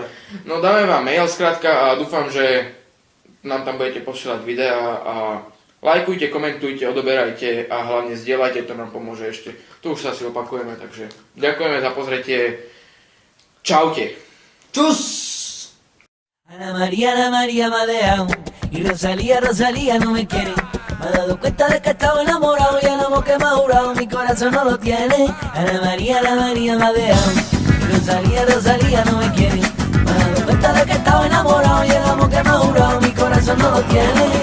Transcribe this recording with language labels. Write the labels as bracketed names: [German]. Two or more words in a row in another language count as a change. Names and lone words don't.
[Slovak] No dáme vám mail skrátka a dúfam, že nám tam budete posielať videá a lajkujte, komentujte, odoberajte a hlavne zdieľajte, to nám pomôže ešte. Tu už sa si opakujeme, takže ďakujeme za pozretie. Čaute. Čus! [Spanish] Ana María me ha dejado y Rosalía no me quiere. Me he dado cuenta de que estaba enamorado y el amor que me ha jurado mi corazón no lo tiene. Ana María me ha dejado y Rosalía no me quiere. Me he dado cuenta de que estaba enamorado y el amor que me ha jurado mi corazón no lo tiene.